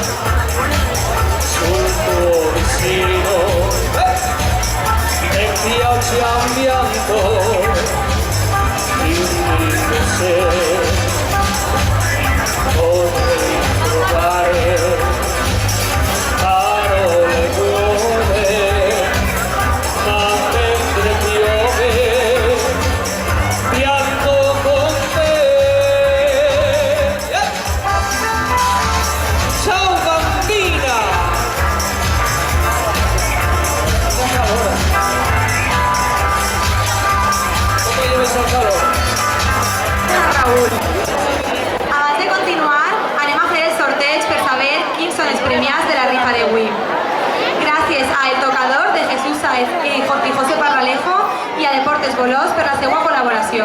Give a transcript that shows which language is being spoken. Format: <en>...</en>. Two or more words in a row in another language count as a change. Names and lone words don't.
<it>sul tuo vicino e piangi a pianto, dimmi se potrei trovare parole buone, ma mentre piove pianto con te. Ciao bambina!</it> <es>¿Cómo lleves al calor?</es> <ca>Raül. Abans de continuar, anem a fer el sorteig per saber quins són els premiats de la rifa d'avui. Gràcies a El Tocador de Jesús Saez i José Parralejo i a Deportes Bolós per la seva col·laboració.</ca>